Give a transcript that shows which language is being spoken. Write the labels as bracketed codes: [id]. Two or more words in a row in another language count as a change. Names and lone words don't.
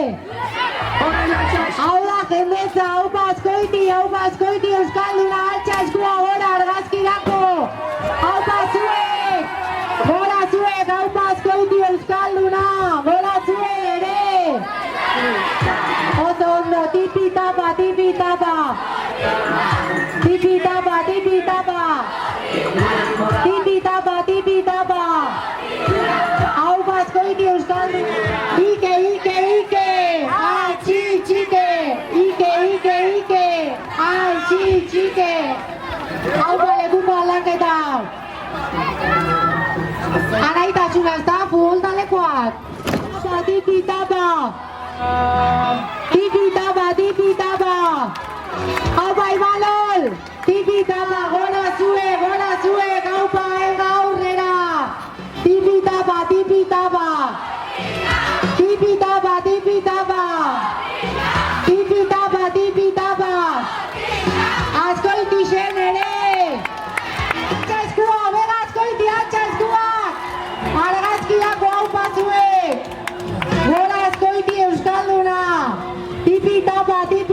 [eu] Hau da jendetza, haupa azkoiti euskalduna, altxa eskua gora argazkirako! Haupa zuek! Gora zuek, haupa azkoiti euskalduna! Gora zuek ere! Oso ondo, tipi-tapa, tipi-tapa! Tipi-tapa, tipi-tapa! Tipi-tapa, tipi-tapa! Haupa azkoiti euskalduna! Ike, ike, ike! Altxi, txike! Ike, ike, ike! Altxi, txike! Haupa lekuko aldaketa! Araitasuna ez da, futboltalekoak! Tipi-tapa! Tipi-tapa, tipi-tapa! Haupa Imanol! Tipi-tapa, gora zuek, haupa, ega aurrera! Tipi-tapa, tipi-tapa! Tipi-tapa, tipi-tapa! Tipi-tapa, tipi-tapa! Azkoitixen ere! Atxa eskua, bega azkoiti, atxa eskua! Argazkiako haupa zuek! Gora azkoiti euskalduna! Tipi-tapa,